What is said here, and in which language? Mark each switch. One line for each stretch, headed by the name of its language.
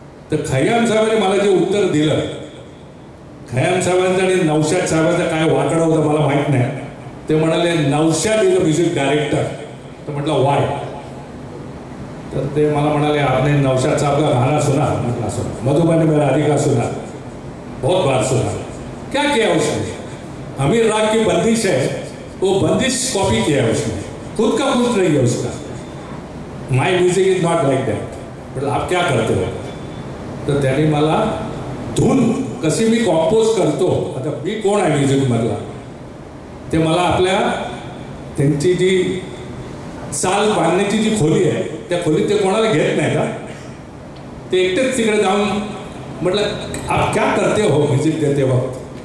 Marathi: तर खय्याम साहेबांनी मला जे उत्तर दिलं, खय्याम साहेबांचं आणि नौशाद साहेबांचं काय वाकडं होतं मला माहीत नाही. ते म्हणाले
English: Naushad is a music director.
Marathi: तर म्हटलं
English: Why.
Marathi: तर ते मला म्हणाले
Hindi: आपने नौशाद साहब का गाना सुना.
Marathi: म्हटलं सुना.
Hindi: मधुबनी में राधिका सुना, बहुत बार सुना. क्या किया उसने? अमीर राग की बंदिश है, वो बंदिश कॉपी किया है उसने, खुद का कुछ नहीं है उसका.
English: My music is not like that.
Hindi: मतलब आप क्या करते हो?
Marathi: तर त्यांनी मला धून कशी मी कॉम्पोज करतो, आता मी कोण आहे म्युझिकमधला, ते मला आपल्या त्यांची जी साल बांधण्याची जी खोली आहे त्या खोलीत ते कोणाला घेत नाही का, ते एकटेच तिकडे जाऊन म्हटलं
Hindi: आप क्या करते हो म्युझिक देते वक्त.